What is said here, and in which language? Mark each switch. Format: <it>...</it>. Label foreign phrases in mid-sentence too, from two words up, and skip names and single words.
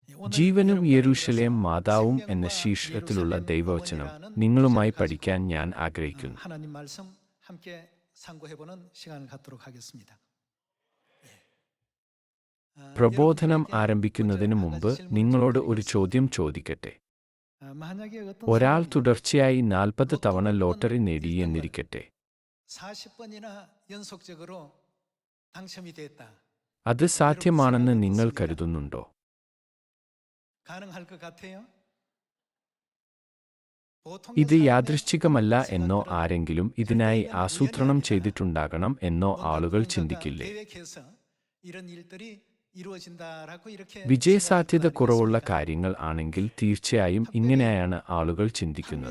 <ml>ജീവനും യെരൂശലേം മാതാവും എന്ന ശീർഷകത്തിലുള്ള ദൈവവചനം നിങ്ങളുമായി പഠിക്കാൻ ഞാൻ ആഗ്രഹിക്കുന്നു.</ml> <ko>하나님 말씀 함께 상고해 보는 시간을 갖도록 하겠습니다.</ko> <ml>പ്രബോധനം ആരംഭിക്കുന്നതിന് മുമ്പ് നിങ്ങളോട് ഒരു ചോദ്യം ചോദിക്കട്ടെ. ഒരാൾ തുടർച്ചയായി 40 തവണ ലോട്ടറി നേടി എന്നിരിക്കട്ടെ.</ml> <ko>40번이나 연속적으로 당첨이 됐다.</ko> <ml>അത് സാധ്യമാണെന്ന് നിങ്ങൾ കരുതുന്നുണ്ടോ?</ml> <ko>가능할 것 같아요?</ko> <ml>ഇത് യാദൃശ്ചികമല്ല എന്നോ ആരെങ്കിലും ഇതിനായി ആസൂത്രണം ചെയ്തിട്ടുണ്ടാകണം എന്നോ ആളുകൾ ചിന്തിക്കില്ലേ? വിജയസാധ്യത കുറവുള്ള കാര്യങ്ങൾ ആണെങ്കിൽ തീർച്ചയായും ഇങ്ങനെയാണ് ആളുകൾ ചിന്തിക്കുന്നത്.</ml>